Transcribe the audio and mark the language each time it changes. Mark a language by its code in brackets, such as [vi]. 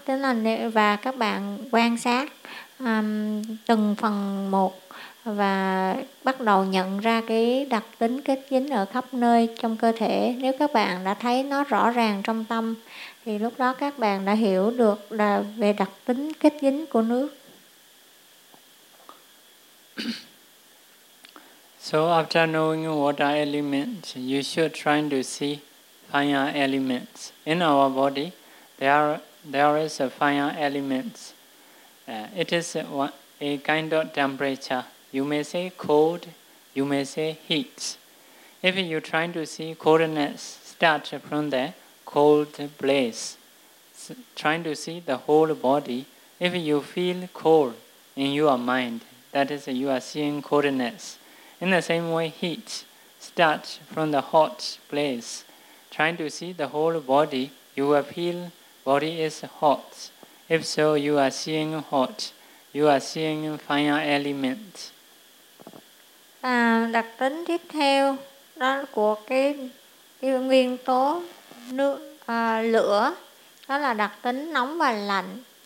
[vi] Thế là, và các bạn quan sát từng phần một và bắt đầu nhận ra cái đặc tính kết dính ở khắp nơi trong cơ thể. Nếu các bạn đã thấy nó rõ ràng trong tâm thì lúc đó các bạn đã hiểu được là về đặc tính kết dính của nước. [en] So after knowing water elements, you should try to see fire elements. In our body, there is a fire elements. It is a kind of temperature. You may say cold, you may say heat. If you try to see coldness, start from the cold place. Trying to see the whole body, if you feel cold in your mind, that is, you are seeing coldness. In the same way, heat, start from the hot place. Trying to see the whole body, you will feel body is hot. If so, you are seeing hot, you are seeing fire element. [vi] À, đặc tính tiếp theo đó của cái nguyên tố nước, lửa, đó là đặc tính nóng và lạnh.